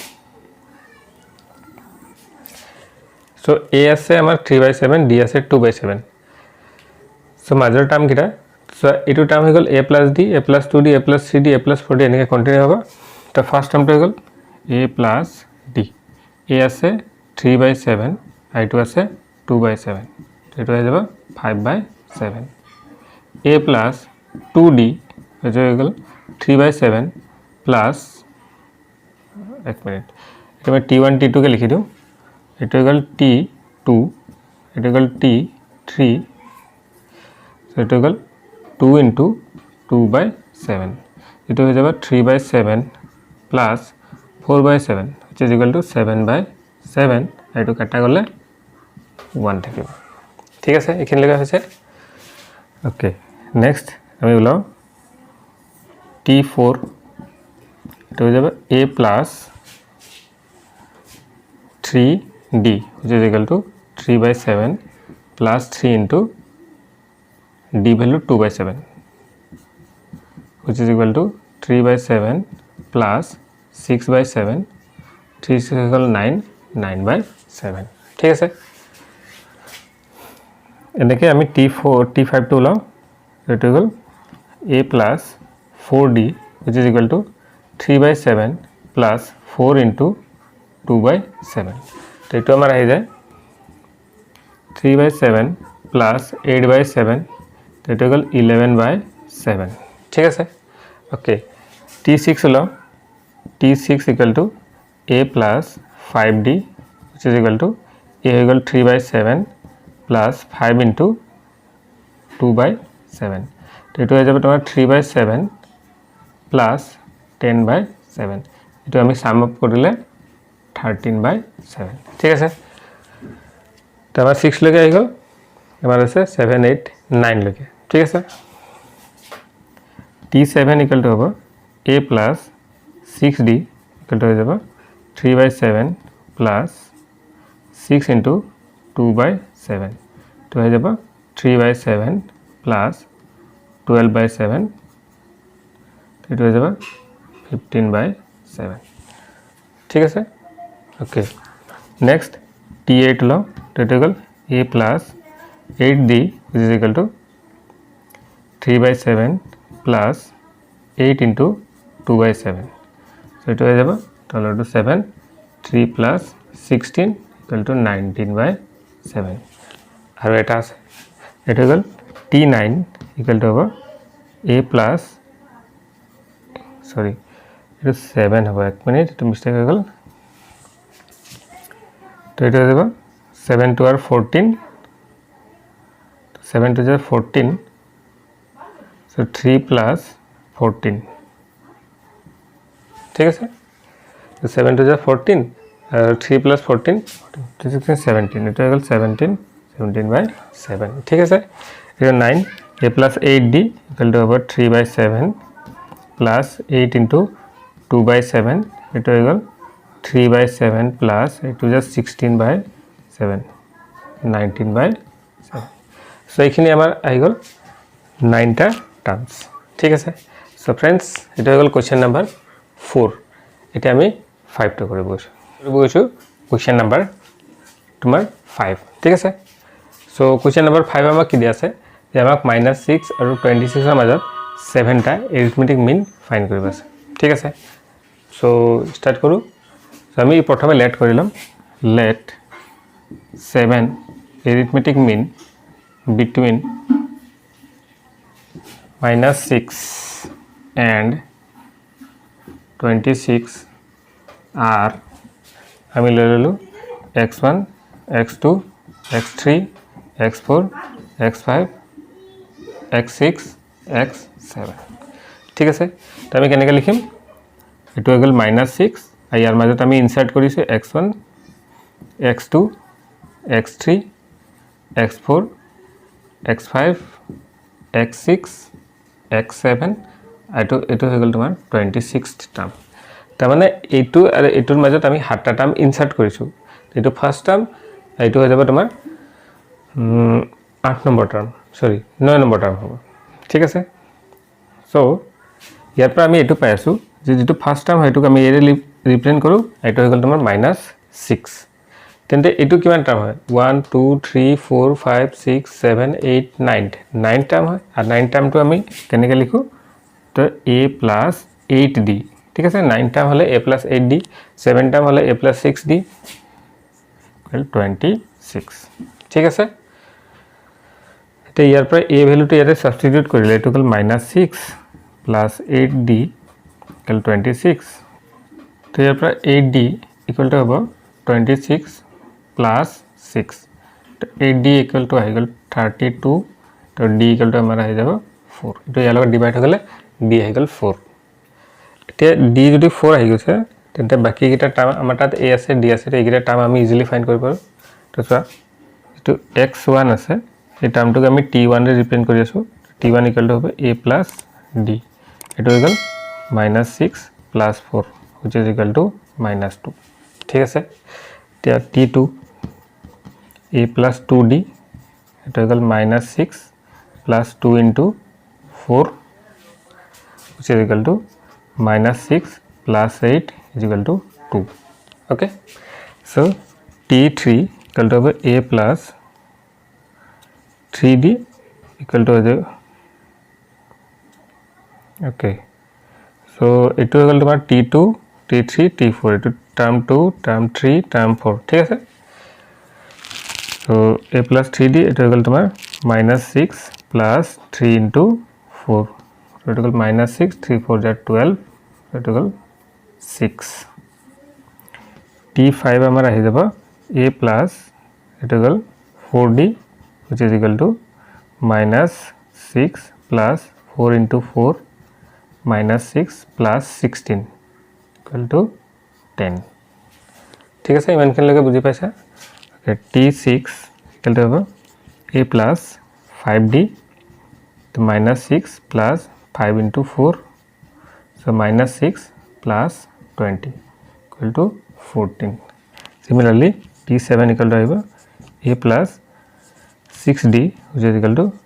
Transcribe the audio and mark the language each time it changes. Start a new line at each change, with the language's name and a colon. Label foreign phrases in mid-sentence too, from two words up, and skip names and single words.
Assamese: so a আছে আমাৰ 3/7 d আছে 2/7 so মাজৰ টার্ম কিটা so এটো টার্ম হৈ গল
English: a plus d a plus 2d a plus 3d a plus 4d
Assamese: এনেকৈ কন্টিনিউ হ'ব তো ফার্স্ট টার্মটো হৈ গল
English: a plus d a
Assamese: আছে 3/7 i টো আছে 2/7 এটো হৈ যাব 5/7
English: a plus 2d
Assamese: এটো হৈ গল 3/7 plus এক মিনিট এটা আমি t1 t2 কে লিখি দিও এটা হৈ গল t2 এটা হৈ গল t3 so এটা হৈ গল
English: 2 into 2/7
Assamese: এটা হৈ যাব
English: 3/7 plus 4/7 which is equal to 7/7
Assamese: এটো কাটা গলে 1 থাকিব ঠিক আছে এখানে লেখা হৈছে
English: okay next
Assamese: আমি উলাও
English: t4
Assamese: এটা হৈ যাব
English: a plus 3d which is equal to 3/7 plus 3 into d value 2/7 which is equal to 3/7 plus 6/7 3 is equal 9 9/7
Assamese: ঠিক আছে এনেকৈ আমি t4 t5 টো উলাও এটো গল
English: a plus 4d which is equal to 3/7
Assamese: plus
English: 4 into 2/7
Assamese: তো এটো আমাৰ আহি যায়
English: 3/7 plus 8/7
Assamese: তো এটো গল 11/7 ঠিক আছে ওকে t6 উলাও
English: t6 equal to a
Assamese: plus 5d which is equal to a হৈ গল
English: 3/7 plus 5 into
Assamese: 2/7 তো এটো হৈ যাব তোমাৰ
English: 3/7 plus 10/7
Assamese: এটো আমি
English: sum up
Assamese: কৰিলে 13/7 ঠিক আছে তো আমাৰ 6 লৈকে আহি গল আমাৰ আছে 7 8 9 লৈকে ঠিক আছে t7 equal to হ'ব
English: a plus 6d equal to
Assamese: হৈ যাব
English: 3/7 plus 6 into 2/7
Assamese: তো হৈ যাব
English: 3/7 plus 12/7
Assamese: এটো হৈ যাব 15/7 ঠিক আছে
English: okay next
Assamese: t8 লো তো এটো গল
English: a plus 8d which is equal to 3/7 plus 8 into 2/7
Assamese: so এটো হৈ যাব তলৰটো 7
English: 3 plus 16 equal to 19/7
Assamese: আৰু এটা আছে এটো গল
English: t9 equal to
Assamese: হ'ব
English: a plus
Assamese: sorry এটো 7 হ'ব এক মিনিট এটো মিস্টেক হৈ গল তো এটো হৈ যাব
English: 7 to 14 7 to 14 so 3 plus 14
Assamese: ঠিক আছে তো
English: 7 to 14 3 plus 14
Assamese: 17 এটা হৈ গল 17 17/7 ঠিক আছে এটা 9
English: a plus 8d equal to about 3/7 plus 8 into 2/7
Assamese: এটা হৈ গল 3/7 প্লাস এইটো জাস্ট 16/7 19/7 সো এইখিনি আমাৰ আহি গ'ল 9টা টাৰ্মছ ঠিক আছে
English: so friends
Assamese: এটা হৈ গ'ল কোৱেশ্চন নাম্বাৰ 4 এটা আমি 5 টো কৰিব গৈছো
English: question number
Assamese: তোমাৰ 5 ঠিক আছে সো
English: question number
Assamese: 5 আমাক কি দিয়া আছে যে আমাক -6 আৰু 26 ৰ মাজত 7টা
English: arithmetic mean find
Assamese: কৰিব আছে ঠিক আছে সো স্টার্ট কৰো সো আমি প্ৰথমে লেট কৰি লম লেট 7
English: arithmetic mean between -6 and 26 are
Assamese: আমি লৈ ললো x1 x2 x3 x4 x5 x6 x7 ঠিক আছে তো আমি কেনেকৈ লিখিম এটো হৈ গ'ল -6 আৰু ইয়াৰ মাজত আমি ইনসার্ট কৰিছো x1 x2 x3 x4 x5 x6 x7 এটো হৈ গ'ল তোমাৰ 26th টাৰ্ম তাৰ মানে এইটো আৰু এটোৰ মাজত আমি 7টা টাৰ্ম ইনসার্ট কৰিছো এটো
English: first term
Assamese: এইটো হৈ যাব তোমাৰ 8 নম্বৰ টাৰ্ম সৰি 9 নম্বৰ টাৰ্ম হ'ব ঠিক আছে সো ইয়াৰ পৰা আমি এটো পাই আছো যে যেটো
English: first term
Assamese: হয়টো আমি এৰে ৰিপ্ৰেজেন্ট কৰো এটো হৈ গ'ল তোমাৰ -6 তেন্তে এটো কিমান টার্ম হয় 1 2 3 4 5 6 7 8 9 টার্ম হয় আর 9 টার্মটো আমি কেনেকৈ লিখো তো a + 8d ঠিক আছে 9 টার্ম হলে a + 8d 7 টার্ম হলে a + 6d = 26 ঠিক আছে তো ইয়াৰ পৰা a ভ্যালুটো ইয়াতে সাবস্টিটিউট কৰিলে এটো হ'ল -6 + 8d = 26 তো ইয়াৰ পৰা 8d = হ'ব 26 + 6 তো 8d = আহি গ'ল 32 তো d = আমাৰ আহি যাব 4 তো ইয়াৰ লগত ডিভাইড হৈ গলে d আহি গ'ল 4 এতিয়া d যদি 4 আহি গৈছে তেন্তে বাকি কিটা টাৰ্ম আমাৰ তাত a আছে d আছে এইকিটা টাৰ্ম আমি
English: easily find
Assamese: কৰিব পাৰো তো চোৱা যেটো x1 আছে এই টাৰ্মটোক আমি t1 ৰে ৰিপ্ৰেজেন্ট কৰি আছো t1 = হ'ব a + d এটো হৈ গ'ল -6 + 4
English: which is equal to -2
Assamese: ঠিক আছে এতিয়া t2 a + 2d এটো হৈ গ'ল -6 + 2 * 4
English: which is equal to -6 + 8 is equal to 2 okay so t3 equal to a + 3d equal to okay so
Assamese: এটো হৈ গ'ল তোমাৰ t2 t3 t4 এটো টার্ম 2 টার্ম 3 টার্ম 4 ঠিক আছে
English: so a + 3d
Assamese: এটো হৈ গ'ল তোমাৰ -6 + 3 * 4 so এটো হ'ল -6 3 4 = 12 এটো হ'ল 6 t5 আমাৰ আহি যাব a + এটো হ'ল 4d
English: which is equal to -6 + 4 * 4 -6 + 16 equal to 10
Assamese: ঠিক আছে ইমানখিনি লগে বুজি পাইছা
English: okay t6 equal to a + 5d to -6 + 5 * 4 so -6 + 20 equal to 14 similarly t7 equal to a + 6d which is equal to